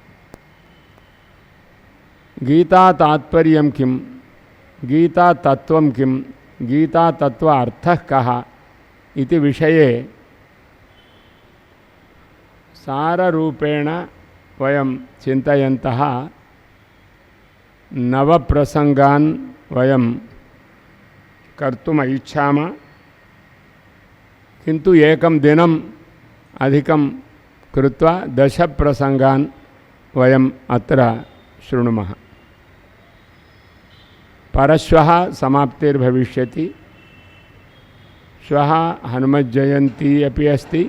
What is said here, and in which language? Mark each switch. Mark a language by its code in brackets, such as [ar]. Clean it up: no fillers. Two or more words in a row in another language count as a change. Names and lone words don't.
[sa] గీతా తాత్పర్యం కిం, గీతా తత్వం కిం, గీతా తత్వ అర్థః కః ఇతి విషయే సారరూపేణ వయం చింతయంతః నవప్రసంగాన్ వయం కర్తుం ఇచ్ఛామः. किंतु एकं दिनम अधिकं कृत्वा 10 प्रसंगान् वयम् अत्र शृणुमः. परश्वः समाप्तिर्भविष्यति. श्वः हनुमज्जयन्ती अपि अस्ति.